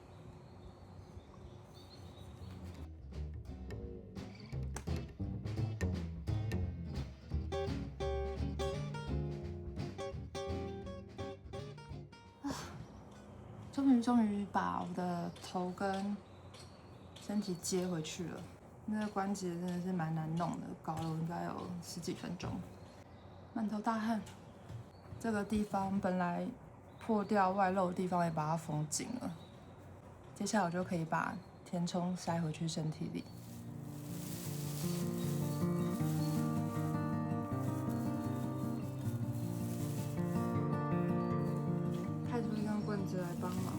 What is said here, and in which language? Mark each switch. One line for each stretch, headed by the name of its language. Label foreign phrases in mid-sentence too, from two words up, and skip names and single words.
Chinese: 終於把我的頭跟身體接回去了。那個關節真的是蠻難弄的，搞了我應該有10幾分鐘，滿頭大汗。這個地方本來破掉外露的地方也把它縫緊了。接下來我就可以把填充塞回去身體裡。派出一根棍子来帮忙。